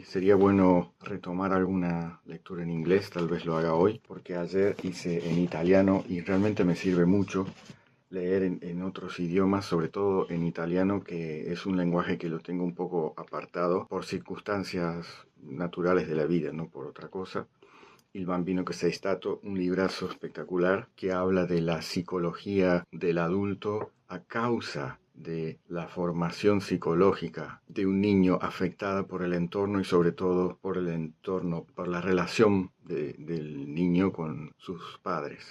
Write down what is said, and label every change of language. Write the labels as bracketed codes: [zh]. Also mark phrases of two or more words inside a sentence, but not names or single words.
[es] Sería bueno retomar alguna lectura en inglés, tal vez lo haga hoy, porque ayer hice en italiano y realmente me sirve mucho leer en otros idiomas, sobre todo en italiano, que es un lenguaje que lo tengo un poco apartado por circunstancias naturales de la vida, no por otra cosa. Il bambino che sei stato, un librazo espectacular que habla de la psicología del adulto a causa de la formación psicológica de un niño afectada por el entorno y sobre todo por el entorno, por la relación del niño con sus padres.